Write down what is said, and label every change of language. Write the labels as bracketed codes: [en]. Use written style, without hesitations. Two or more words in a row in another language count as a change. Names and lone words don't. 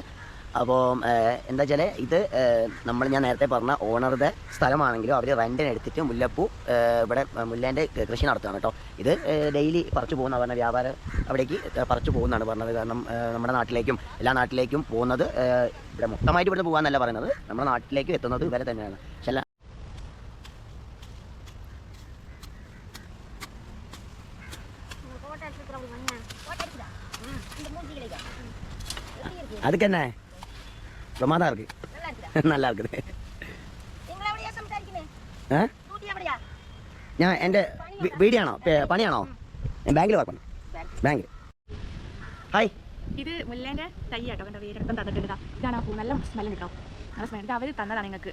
[ml] അപ്പോൾ എന്താ വെച്ചാൽ ഇത് ഞാൻ നേരത്തെ പറഞ്ഞ ഓണറുടെ സ്ഥലമാണെങ്കിലും അവർ റെൻറ്റിന് എടുത്തിട്ട് മുല്ലപ്പൂ ഇവിടെ മുല്ലേൻ്റെ കൃഷി നടത്തുകയാണ് കേട്ടോ. ഇത് ഡെയിലി പറിച്ചു പോകുന്ന പറഞ്ഞ വ്യാപാരം അവിടേക്ക് പറിച്ചു പോകുന്നതാണ് പറഞ്ഞത്. കാരണം നമ്മുടെ നാട്ടിലേക്കും എല്ലാ നാട്ടിലേക്കും പോകുന്നത് ഇവിടെ മൊത്തമായിട്ട് ഇവിടുന്ന് പോകാമെന്നല്ല പറയുന്നത്, നമ്മുടെ നാട്ടിലേക്ക് എത്തുന്നത് ഇവരെ തന്നെയാണ്. [ta] പക്ഷേ அதுக்கு என்ன பிரமாதம் இருக்கு, நல்லா இருக்குது. [ml] ഞാൻ എൻ്റെ വീടിയാണോ പണിയാണോ? ഞാൻ ബാങ്കിൽ വർക്ക് பண்ணு ബാങ്കിൽ. ഹായ്, ഇത് മുല്ലേൻ്റെ തൈ കേട്ടോ. എൻ്റെ വീടെടുപ്പം തന്നിട്ടുണ്ട്. ഇതാണ് ആ പൂ, നല്ല സ്മെല്ല് കിട്ടോ. നല്ല സ്മെല്ല്. ഇത് അവർ തന്നതാണ് നിങ്ങൾക്ക്.